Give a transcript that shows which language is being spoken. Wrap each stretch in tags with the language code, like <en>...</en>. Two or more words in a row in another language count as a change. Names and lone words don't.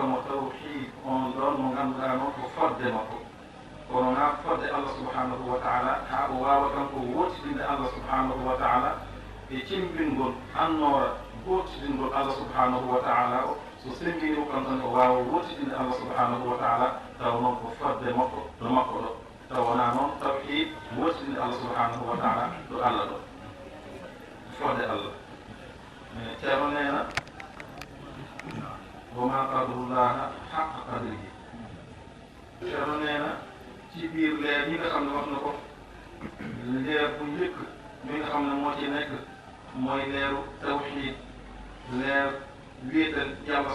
<ff>mo tawhid on ɗon mo ngannduɗaa noon ko fodde makko kono haa fodde</ff> <ar>الله سبحانه وتعالى</ar> <ff>haa o waawa kanko wottidinde</ff> <ar>الله سبحانه وتعالى</ar> <ff>e cimbingol annoora wottidingol</ff> <ar>الله سبحانه وتعالى</ar> <ff>o so sembini o kam tan o waawa wottidinde</ff> <ar>الله سبحانه وتعالى</ar> <ff>taw noon ko fodde makko ɗo makko ɗo taw wonaa noon tawhid wottidinde</ff> <ar>الله سبحانه وتعالى</ar> <ff>ɗo Allah ɗo fodde Allah ceerno neena</ff> <ar>وما قدروا الله حق قدره</ar> <wo>ceerno neena ci biir leer yi nga xam ne wax na ko leer bu njëkk mi nga xam ne moo ci nekk mooy leeru tawhid leer wéetal yàlla</wo>